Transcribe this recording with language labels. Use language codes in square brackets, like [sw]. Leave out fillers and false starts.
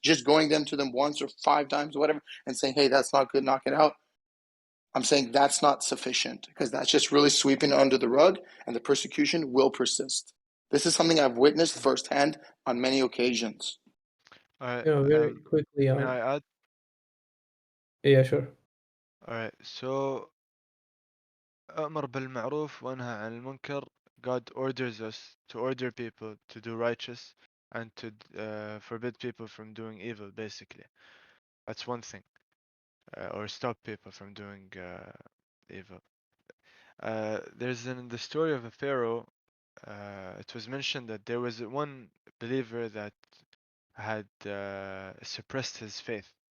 [en] Just going to them once or 5 times, or whatever, and saying, hey, that's not good, knock it out. I'm saying that's not sufficient because that's just really sweeping under the rug, and the persecution will persist. This is something I've witnessed firsthand on many occasions. Alright, Very quickly may on. I add? Yeah, sure. Alright, so [ar] أمر بالمعروف وانهى عن المنكر. [en] God orders us to order people to do righteous and to forbid people from doing evil, basically. That's one thing. Or stop people from doing evil. There's in the story of a pharaoh, it was mentioned that there was one believer that had suppressed his faith.